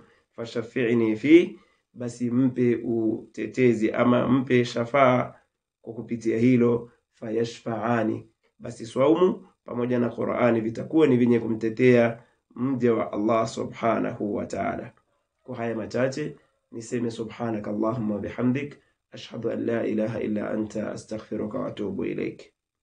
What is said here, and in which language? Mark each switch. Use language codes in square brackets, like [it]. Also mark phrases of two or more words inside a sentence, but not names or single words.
[ar] فشفعني فيه, [sw] basi mpe utetezi ama mpe shafaa kwa kupitia hilo. Fayashfa'ani, basi saumu pamoja na Qur'ani vitakuwa ni vyenye kumtetea mja wa Allah subhanahu wa ta'ala. Kwa haya machache niseme [ar] سبحانك اللهم وبحمدك أشهد أن لا إله إلا أنت أستغفرك وأتوب إليك.